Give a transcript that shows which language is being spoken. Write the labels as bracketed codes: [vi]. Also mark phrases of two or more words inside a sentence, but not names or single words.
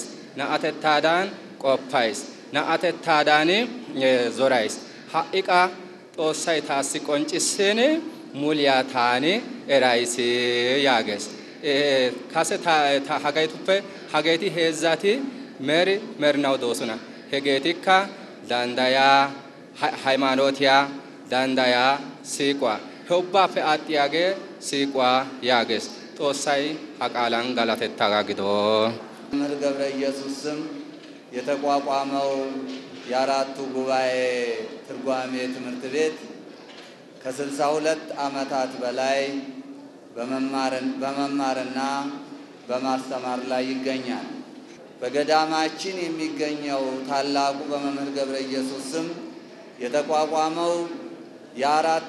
[wal] ናአተታዳን ቆፓይስ ናአተታዳኒ ዞራይስ ሃኢቃ ጦሳይ ታሲ ቆንጭሴኔ ሙሊያ ታኒ ኤራይስ ያገስ ካሰ ታ ሀጋይቱፈ ሀጋይቲ ሄዛቲ መርናው ዶሱና ሄጌቲካ ዳንዳያ ሃይማኖቲያ ዳንዳያ ሲቋ ሆባፈ አጥያገ ሲቋ ያገስ ጦሳይ አቃላን ጋላተታ ጋግዶ [am] መምህር ገብረ ኢየሱስ ስም የተቋቋመው የአራቱ ጉባኤ ትርጓሜ ትምህርት ቤት ከ62 ዓመታት በላይ በመማርና በማስተማር ላይ ይገኛል። በገዳማችን የሚገኘው ታላቁ በመምህር ገብረ ኢየሱስ ስም የተቋቋመው የአራቱ